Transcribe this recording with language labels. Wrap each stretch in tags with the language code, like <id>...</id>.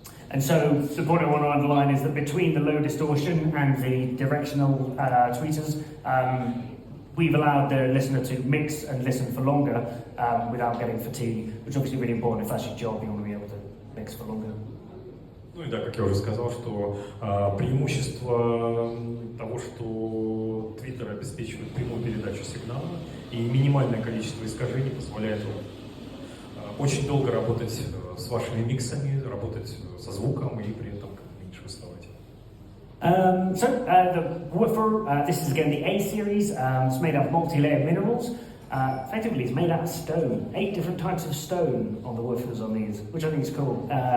<en>And so the point I want to underline is that between the low distortion and the directional tweeters, we've allowed the listener to mix and listen for longer without getting fatigue, which is obviously really important. If that's your job, you want to be able to mix for longer.</en> <ru>Ну и да, как я уже сказал, что преимущество того, что Twitter обеспечивает прямую передачу сигнала и минимальное количество искажений позволяет очень долго работать с вашими миксами, работать со звуком и при этом меньше уставать.</ru> <en>So the woofer, this is again the A series. It's made out of multi-layered minerals. Effectively, it's made out of stone. 8 different types of stone on the woofers on these, which I think is cool.</en>